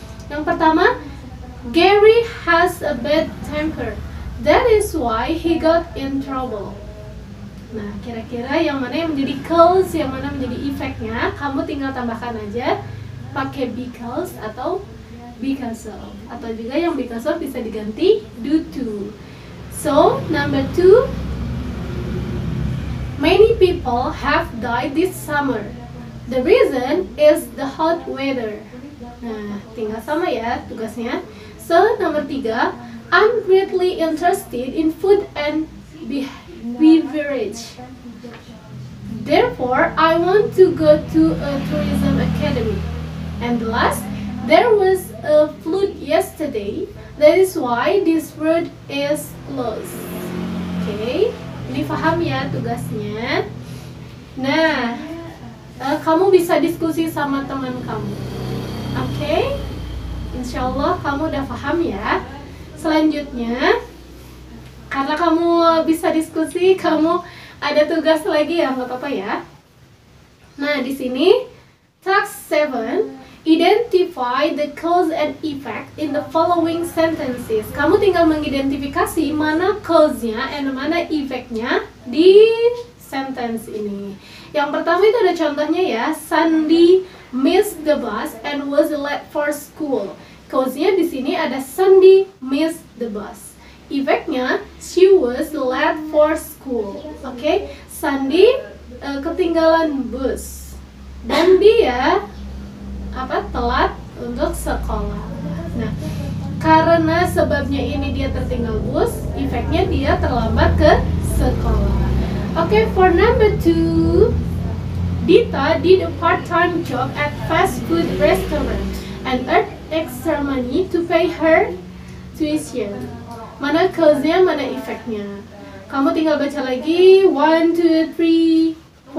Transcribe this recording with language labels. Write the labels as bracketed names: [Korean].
[Indonesian] Yang pertama, [English] Gary has a bad temper. That is why he got in trouble. [Indonesian] Nah, kira-kira yang mana yang menjadi cause, yang mana menjadi efeknya, kamu tinggal tambahkan aja pakai because atau because of. Atau juga yang because of bisa diganti due to. [English] So, number 2, many people have died this summer. The reason is the hot weather. [Indonesian] Nah, tinggal sama ya tugasnya. [English] So, number 3, I'm greatly interested in food and beverage. Therefore, I want to go to a tourism academy. And the last, there was a flood yesterday. That is why this road is closed. [Indonesian] Okay, ini paham ya tugasnya. Nah, kamu bisa diskusi sama teman kamu. Okay, insyaallah kamu udah paham ya. Selanjutnya, karena kamu bisa diskusi, kamu ada tugas lagi ya, nggak apa-apa ya. Nah, di sini [English] task 7, identify the cause and effect in the following sentences. [Indonesian] Kamu tinggal mengidentifikasi mana cause-nya and mana effect-nya di sentence ini. Yang pertama itu ada contohnya ya, [English] Sandy missed the bus and was late for school. [Indonesian] Cause-nya di sini ada Sandy [English] missed the bus. Efeknya, she was late for school. [Indonesian] Oke, Sandy ketinggalan bus dan dia telat untuk sekolah. Nah, karena sebabnya ini dia tertinggal bus, efeknya dia terlambat ke sekolah. [English] Oke, for number 2, Dita did a part-time job at fast food restaurant and earned extra money to pay her tuition. [Indonesian] Mana cause-nya, mana efeknya. Kamu tinggal baca lagi 1, 2, 3, 4,